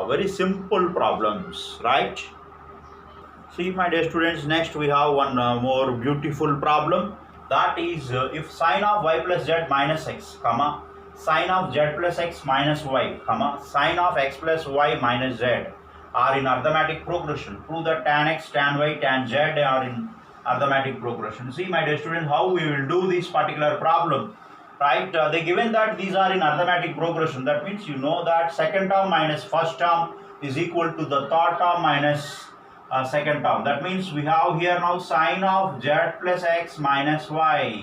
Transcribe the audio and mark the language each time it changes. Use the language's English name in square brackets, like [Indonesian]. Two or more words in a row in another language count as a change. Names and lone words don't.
[English] Very simple problems, right? See, my dear students, next we have one more beautiful problem. That is, if sine of y plus z minus x, comma, sine of z plus x minus y, comma, sine of x plus y minus z are in arithmetic progression. Prove that tan x, tan y, tan z are in arithmetic progression. See, my dear students, how we will do this particular problem, right? They given that these are in arithmetic progression. That means you know that second term minus first term is equal to the third term minus second term. That means we have here now sine of z plus x minus y.